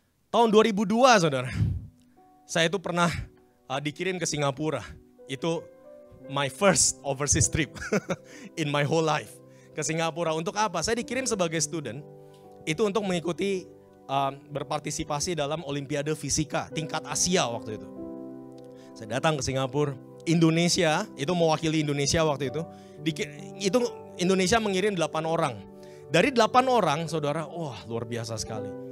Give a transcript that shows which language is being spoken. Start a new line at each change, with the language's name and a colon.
Indonesian: Tahun 2002 saudara, saya itu pernah dikirim ke Singapura.
English: Itu my first overseas trip in my whole life.
Indonesian: Ke Singapura untuk apa? Saya dikirim sebagai student. Itu untuk mengikuti berpartisipasi dalam Olimpiade Fisika tingkat Asia waktu itu. Saya datang ke Singapura, Indonesia, itu mewakili Indonesia waktu itu. Itu Indonesia mengirim 8 orang. Dari 8 orang, saudara, wah luar biasa sekali.